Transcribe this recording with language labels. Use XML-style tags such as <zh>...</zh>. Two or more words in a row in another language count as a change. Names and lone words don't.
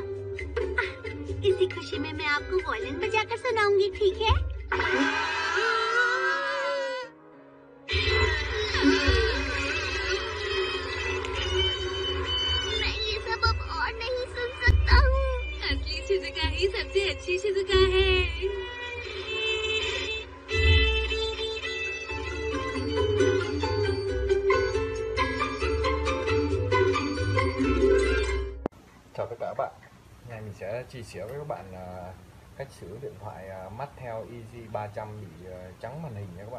<hi>इसी खुशी में मैं आपको वायलिन बजाकर सुनाऊंगी, ठीक है? मैं ये सब अब और नहीं सुन सकता हूँ। असली शिजुका ही सबसे अच्छी शिजुका है।</hi> <vi>Chào tất cả các bạn. Hôm nay mình sẽ chia sẻ với các bạn cách sửa điện thoại Mattel Easy 300 bị trắng màn hình nha các bạn.</vi>